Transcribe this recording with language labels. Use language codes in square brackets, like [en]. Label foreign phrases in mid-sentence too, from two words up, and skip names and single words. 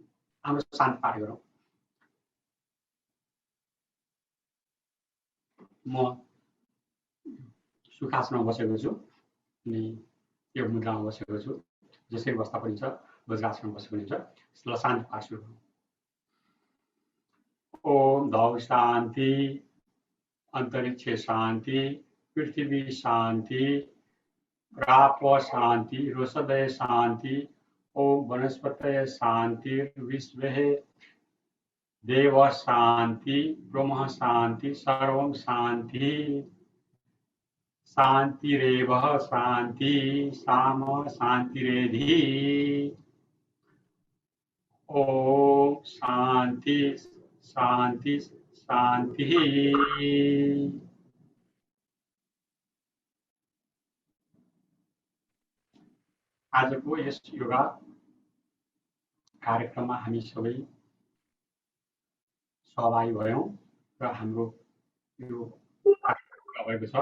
[ne] हाम्रो शान्ति पाठ गरौँ। म सुखासनमा बसेको छु अनि यो मुद्रामा बसेको छु। जसरी बस्दा पनि छ, वज्रासनमा बसेको पनि छ। यसलाई शान्ति पाठ सुरु गरौँ। [sa] ओम धौ शान्ति, अंतरिक्ष शान्ति, पृथ्वी शान्ति, रापो शान्ति, रोषदय शान्ति, ओम वनस्पतय शान्ति, विश्वे देव शान्ति, ब्रह्म शान्ति, सर्वं शान्ति, शान्तिरेव शान्ति, साम शान्तिरेधि। ओम शान्ति शान्ति शान्ति। [ne] आजको यस योगा कार्यक्रममा हामी सबै सहभागी भयौँ र हाम्रो यो कार्यक्रम पुरा भएको छ।